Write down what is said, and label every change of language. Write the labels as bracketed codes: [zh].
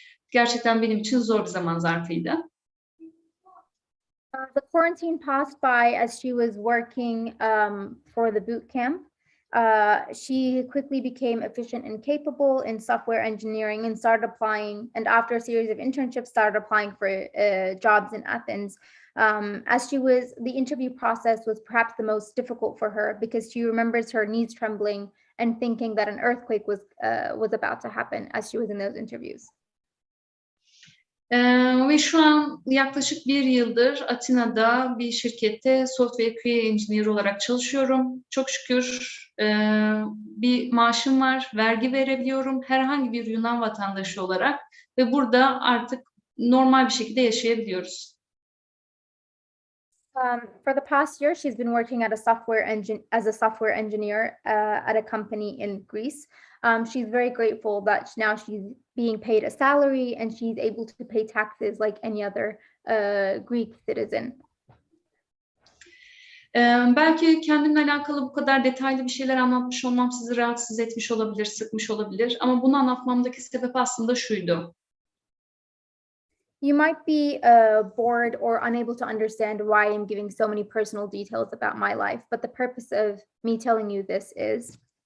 [tr] Gerçekten benim için zor bir zaman zarfıydı. [en] The quarantine passed by as she was working for the boot camp. She quickly became efficient and capable in software engineering and started applying, and after a series of internships, started applying for jobs in Athens. The interview process was perhaps the most difficult for her because she remembers her knees trembling and thinking that an earthquake was about to happen as she was in those interviews. [tr] Ve şu an yaklaşık 1 yıldır Atina'da bir şirkette software QA engineer olarak çalışıyorum. Çok şükür bir maaşım var, vergi verebiliyorum herhangi bir Yunan vatandaşı olarak ve burada artık normal bir şekilde yaşayabiliyoruz. [en] For the past year, she's been working as a software engineer at a company in Greece. She's very grateful that now she's being paid a salary and she's able to pay taxes like any other Greek citizen. [tr] Belki kendimle alakalı bu kadar detaylı bir şeyler anlatmış olmam sizi rahatsız etmiş olabilir, sıkmış olabilir. Ama bunu anlatmamdaki sebep aslında şuydu. [en] You might be bored or unable to understand why I'm giving so many personal details about my life, but the purpose of me telling you this is.